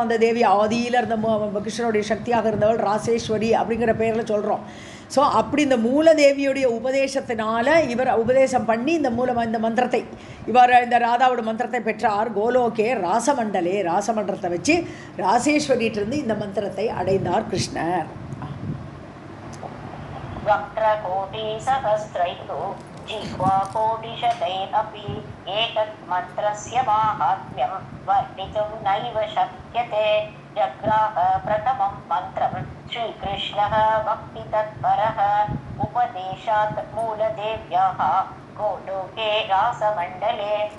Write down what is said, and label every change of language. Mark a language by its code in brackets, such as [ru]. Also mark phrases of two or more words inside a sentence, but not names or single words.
[ta] அந்த தேவி ஆதியில் இருந்த கிருஷ்ணனுடைய சக்தியாக இருந்தவள் ராசேஸ்வரி அப்படிங்கிற பேரில் சொல்கிறோம். ஸோ அப்படி இந்த மூலதேவியுடைய உபதேசத்தினால இவர் உபதேசம் பண்ணி இந்த மந்திரத்தை, இவர் இந்த ராதாவோட மந்திரத்தை பெற்றார். [sa] गोलोके रासमण्डले, [ta] ராசமண்டலத்தை வச்சு ராசேஸ்வரியிட்டிருந்து இந்த மந்திரத்தை அடைந்தார் கிருஷ்ணர். [sa] जिह्वा कोटिशतैरपि एतत् मन्त्रस्य माहात्म्यं वर्णितुं नैव शक्यते. जग्राह प्रथमं मन्त्रं श्रीकृष्णः भक्तितत्परः, उपदेशात् मूलदेव्याः गोलोके रासमण्डले.